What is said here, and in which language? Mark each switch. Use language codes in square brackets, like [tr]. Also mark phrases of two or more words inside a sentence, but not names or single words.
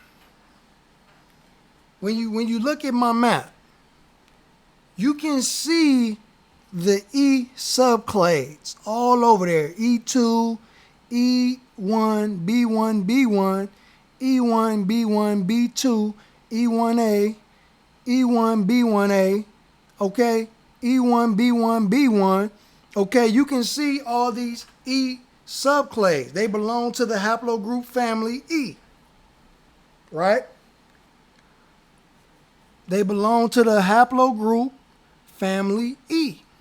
[en] when you look at my map, you can see the E subclades all over there. E2, E1, B1, B1, E1, B1, B2, E1A, E1, B1A, okay? E1, B1, B1, okay? You can see all these E Subclades, they belong to the haplogroup family E, right? They belong to the haplogroup family E.